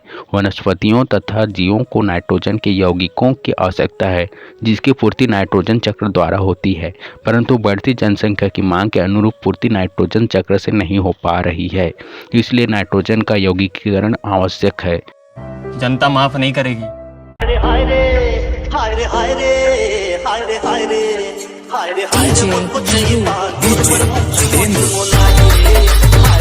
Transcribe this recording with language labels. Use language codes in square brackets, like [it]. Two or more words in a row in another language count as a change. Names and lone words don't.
[hi] वनस्पतियों तथा जीवों को नाइट्रोजन के यौगिकों की आवश्यकता है, जिसकी पूर्ति नाइट्रोजन चक्र द्वारा होती है, परंतु बढ़ती जनसंख्या की मांग के अनुरूप पूर्ति नाइट्रोजन चक्र से नहीं हो पा रही है। इसलिए नाइट्रोजन का यौगिकीकरण आवश्यक है। जनता माफ नहीं करेगी। हाय रे हाय रे हाय रे हाय रे हाय रे हाय रे हाय रे